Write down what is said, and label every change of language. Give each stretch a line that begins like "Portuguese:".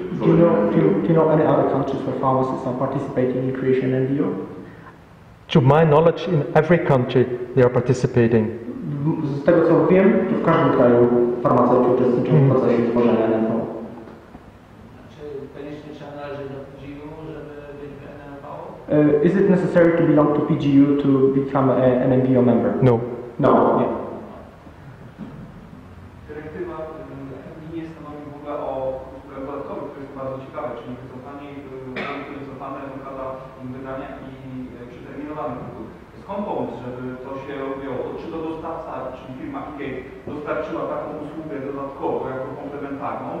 English: Do you know any other countries where pharmacists are participating in creation NMVO? To my knowledge, in every country they are participating.
Polish: Z tego co wiem, to w każdym kraju farmaceuci uczestniczą w procesie tworzenia NMVO. Czy koniecznie trzeba należeć do PGU, żeby być w NMVO?
English: Is it necessary to belong to PGU to become an NMVO member? No.
Polish: No, nie. Dyrektywa nie stanowi w ogóle o skąd pomysł, żeby to się robiło? Czy to dostawca, czyli firma eGate dostarczyła taką usługę dodatkowo, jako komplementarną?